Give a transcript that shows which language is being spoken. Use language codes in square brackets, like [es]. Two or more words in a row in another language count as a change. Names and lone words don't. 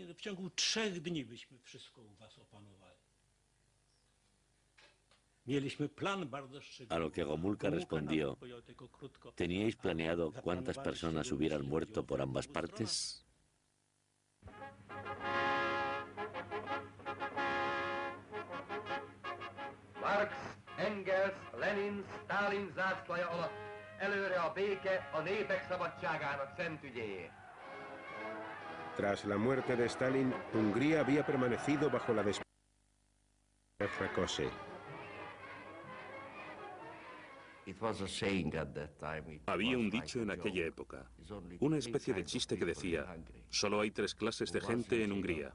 [es] A lo que Gomulka respondió, ¿teníais planeado cuántas personas hubieran muerto por ambas partes? [hu] Marx, Engels, Lenin, Stalin zászlaja alatt előre a béke a népek szabadságának szent ügyéért. [es] Tras la muerte de Stalin, Hungría había permanecido bajo la despoja de Rákosi. Había un dicho en aquella época, una especie de chiste que decía, solo hay 3 clases de gente en Hungría.